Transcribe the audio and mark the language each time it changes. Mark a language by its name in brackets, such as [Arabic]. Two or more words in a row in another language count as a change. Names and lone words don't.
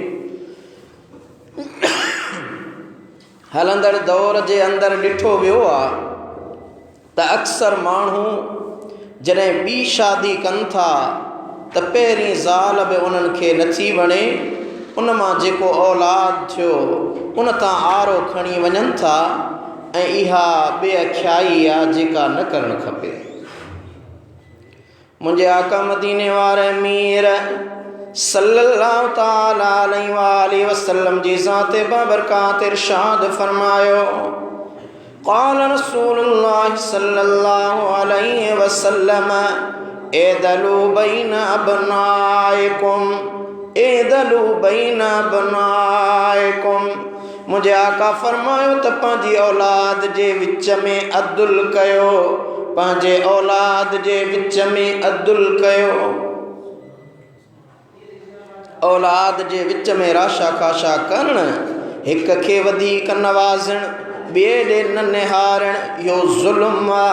[Sindhi] हलंदड़ दौर जे अंदरि ॾिठो वियो आहे त अक्सर माण्हू जॾहिं ॿी शादी कनि था त पहिरीं ज़ाल बि उन्हनि खे नथी वणे, उन मां जेको औलाद थियो उन तां आरो खणी वञनि था ऐं इहा बेअख्याई आहे जेका न करणु खपे। मुंहिंजे आका मदीने वारे मीर [Arabic] صلى الله تعالى عليه وسلم [Sindhi] जी ज़ात बाबरकात इरशाद फरमायो, [Arabic] قال رسول الله صلى الله عليه وسلم اعدلوا بين أبنائكم، اعدلوا بين أبنائكم. [Sindhi] मुझे आका फरमायो त पंहिंजी औलाद जे विच में अदुल कयो, पंहिंजे औलाद जे विच में अदुल कयो। औलाद जे विच में राशा खाशा करण, हिक खे वधीक नवाज़ण, ॿिए ॾे न निहारण इहो ज़ुल्म आहे।